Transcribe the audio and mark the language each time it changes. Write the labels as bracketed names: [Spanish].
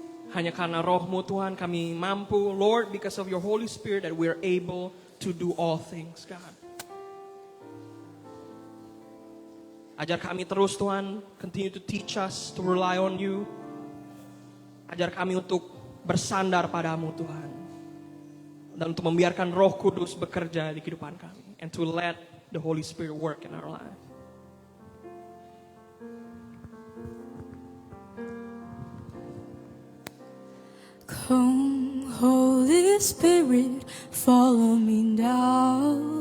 [Indonesian] Hanya karena Roh-Mu Tuhan kami mampu, [English] Lord, because of your Holy Spirit that we are able to do all things, God. [Indonesian] Ajar kami terus Tuhan, [English] continue to teach us to rely on you. [Indonesian] Ajar kami untuk bersandar padamu Tuhan. Dan untuk membiarkan Roh Kudus bekerja di kehidupan kami. [English] And to let the Holy Spirit work in our life. Come, Holy Spirit, follow me now.